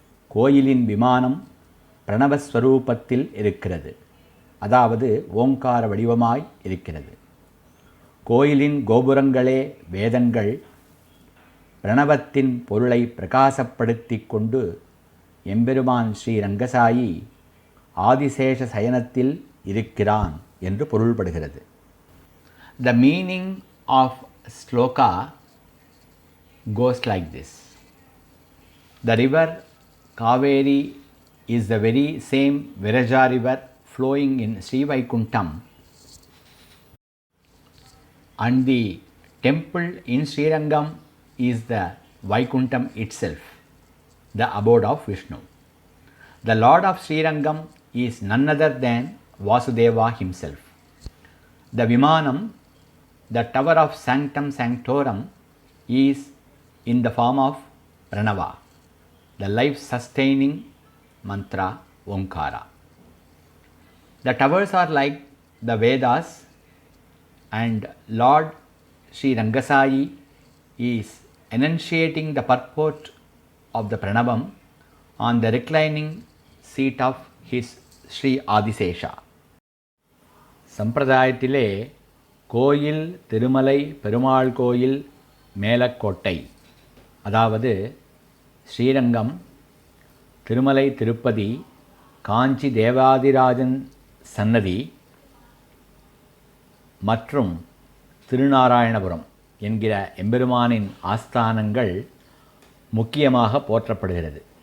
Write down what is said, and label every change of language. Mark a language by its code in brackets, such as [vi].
[ta] கோயிலின் விமானம் பிரணவஸ்வரூபத்தில் இருக்கிறது, அதாவது ஓங்கார வடிவமாய் இருக்கிறது. கோயிலின் கோபுரங்களே வேதங்கள் பிரணவத்தின் பொருளை பிரகாசப்படுத்தி கொண்டு எம்பெருமான் ஸ்ரீ ரங்கசாயி ஆதிசேஷ சயனத்தில் இருக்கிறான் என்று பொருள்படுகிறது. [en] The meaning of Shloka goes like this. The river Kaveri is the very same Viraja river flowing in Sri Vaikuntham, and the temple in Srirangam is the Vaikuntham itself, the abode of Vishnu. The Lord of Srirangam is none other than Vasudeva himself. The Vimanam, the tower of Sanctum Sanctorum, is in the form of Pranava, the life-sustaining mantra Omkara. The towers are like the Vedas, and Lord Sri Rangasayi is enunciating the purport of the Pranavam on the reclining seat of his Sri Adisesha. [ta] சம்பிரதாயத்திலே கோயில் திருமலை பெருமாள் கோயில் மேலக்கோட்டை, அதாவது ஸ்ரீரங்கம், திருமலை திருப்பதி, காஞ்சி தேவாதிராஜன் சன்னதி மற்றும் திருநாராயணபுரம் என்கிற எம்பெருமானின் ஆஸ்தானங்கள் முக்கியமாக போற்றப்படுகிறது.